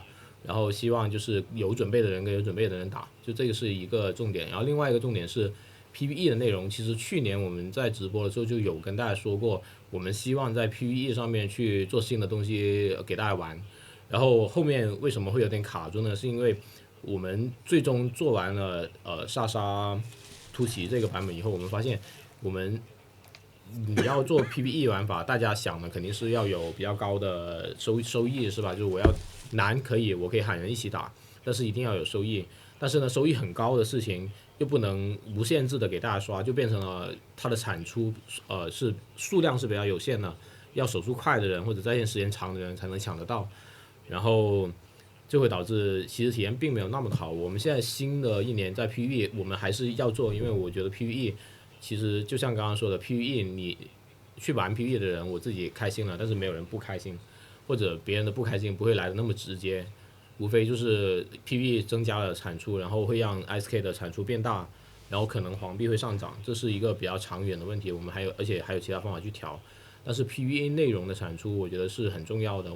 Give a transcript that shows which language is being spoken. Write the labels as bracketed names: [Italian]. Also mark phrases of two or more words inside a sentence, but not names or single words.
[Chinese] 然後希望就是有準備的人跟有準備的人打，就這個是一個重點。然後另外一個重點是 PVE 的內容，其實去年我們在直播的時候就有跟大家說過，我們希望在 PVE 上面去做新的東西給大家玩。然後後面為什麼會有點卡住呢？是因為我們最終做完了薩莎突襲這個版本以後，我們發現你要做 PVE 玩法，大家想的肯定是要有比較高的收益，是吧？就是我要難可以，我可以喊人一起打，但是一定要有收益。但是呢，收益很高的事情又不能無限制的給大家刷，就變成了它的產出是數量是比較有限的，要手速快的人或者在線時間長的人才能搶得到，然後就會導致其實體驗並沒有那麼好。我們現在新的一年在 PVE 我們還是要做，因為我覺得 PVE 其實就像剛剛說的 PVE 你去玩 PVE 的人，我自己開心了，但是沒有人不開心，或者別人的不開心不會來的那麼直接，無非就是 PVE 增加了產出，然後會讓 SK 的產出變大，然後可能黃幣會上漲，這是一個比較長遠的問題，我們而且還有其他方法去調，但是 PVE 內容的產出我覺得是很重要的。